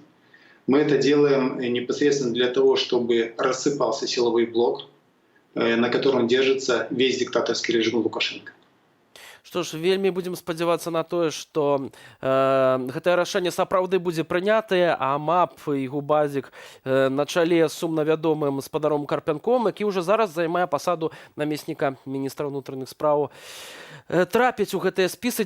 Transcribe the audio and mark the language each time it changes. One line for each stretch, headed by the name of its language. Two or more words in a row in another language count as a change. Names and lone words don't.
Russian: Мы это делаем непосредственно для того, чтобы рассыпался силовой блок, на котором держится весь диктаторский режим Лукашенко.
Belarusian: Што ж, вельмі будзем спадзявацца на тое, што гэтае рашэнне сапраўды будзе прынятае, а МАП і Губазік на чале з сумна вядомым спадаром Карпянком, які ўжо зараз займае пасаду намесніка міністра ўнутраных спраў, трапіць у гэтыя спісы.